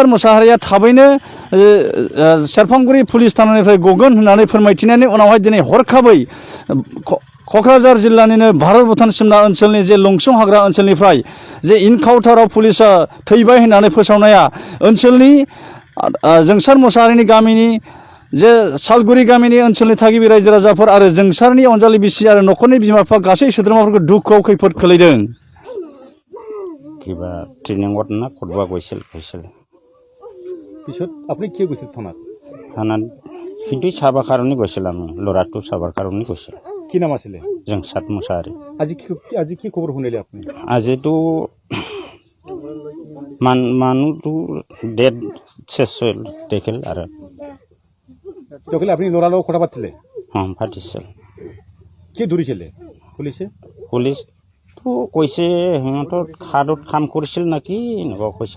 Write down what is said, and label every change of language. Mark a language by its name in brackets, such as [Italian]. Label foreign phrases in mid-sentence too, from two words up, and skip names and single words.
[Bodo] मुसाहारिया थाबैनो सेरफांगुरि पुलिस थानानिफ्राय गगोन होननानै फोरमायथिनायनि उनावहाय दिनै हरखाबै क'क्राझार जिल्लानिनो भारत भुटान सिमना ओनसोलनि जे लंसुं हाग्रा ओनसोलनिफ्राय जे इनकाउन्टाराव पुलिसा थैबाय होननानै फोसावनाया ओनसोलनि जोंसार मुसाहारिनि गामिनि जे सालगुरि गामिनि ओनसोलनि थागिबि रायजो राजाफोर आरो जोंसारनि अनजालि बिसि आरो न'खरनि बिमा बिफा गासै सोद्रोमाफोरखौ दुखुआव खैफोद खोलैदों। [Assamese] কিবা ট্ৰেইনিঙত না ক'ৰবাত গৈছিল পিছত আপুনি কিয় গৈছিল থানাত কিন্তু চাবৰ কাৰণে গৈছিল আমি ল'ৰাটো চাবৰ কাৰণে গৈছিল। কি নাম আছিলে? जोंसार मुसाहारि। আজি কি খবৰ শুনিলে আপুনি? আজিতো মানুহটো ডেড শেষ দেখিল আৰু আপুনি ল'ৰাৰ লগত কথা পাতিছিলে? পাতিছিল। কি ধৰিছিলে পুলিচে? পুলিচটো কৈছে সিহঁতৰ খাদত কাম কৰিছিল নেকি এনেকুৱা কৈছিল।